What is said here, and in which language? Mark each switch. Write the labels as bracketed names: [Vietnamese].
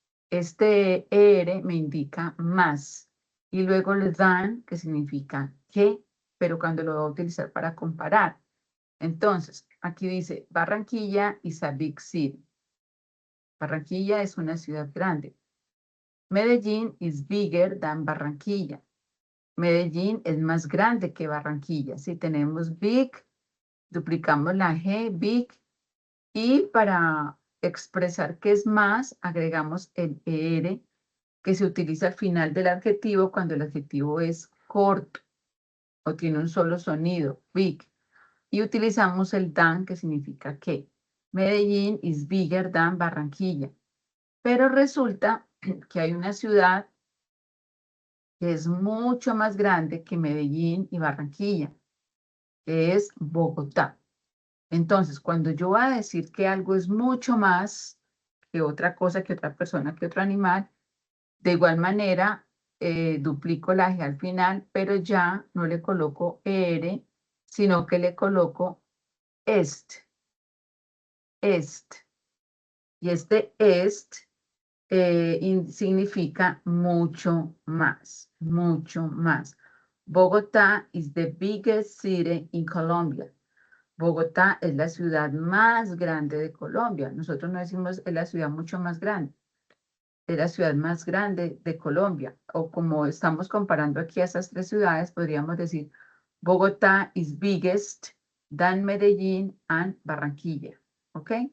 [Spanish] Este ER me indica más. Y luego el than, que significa que, pero cuando lo voy a utilizar para comparar. Entonces, aquí dice, [English] Barranquilla is a big city. [Spanish] Barranquilla es una ciudad grande. [English] Medellín is bigger than Barranquilla. [Spanish] Medellín es más grande que Barranquilla. Si tenemos big, duplicamos la G, big, y para expresar que es más, agregamos el ER, que se utiliza al final del adjetivo cuando el adjetivo es corto o tiene un solo sonido, big. Y utilizamos el than, que significa que. [English] Medellín is bigger than Barranquilla. [Spanish] Pero resulta que hay una ciudad que es mucho más grande que Medellín y Barranquilla, que es Bogotá. Entonces, cuando yo voy a decir que algo es mucho más que otra cosa, que otra persona, que otro animal, de igual manera, duplico la G al final, pero ya no le coloco ER, sino que le coloco est. Est. Y este est significa mucho más, mucho más. [English] Bogotá is the biggest city in Colombia. [Spanish] Bogotá es la ciudad más grande de Colombia. Nosotros no decimos es la ciudad mucho más grande, es la ciudad más grande de Colombia. O como estamos comparando aquí a esas tres ciudades, podríamos decir [English] Bogotá is biggest than Medellín and Barranquilla. [Spanish] ¿Ok?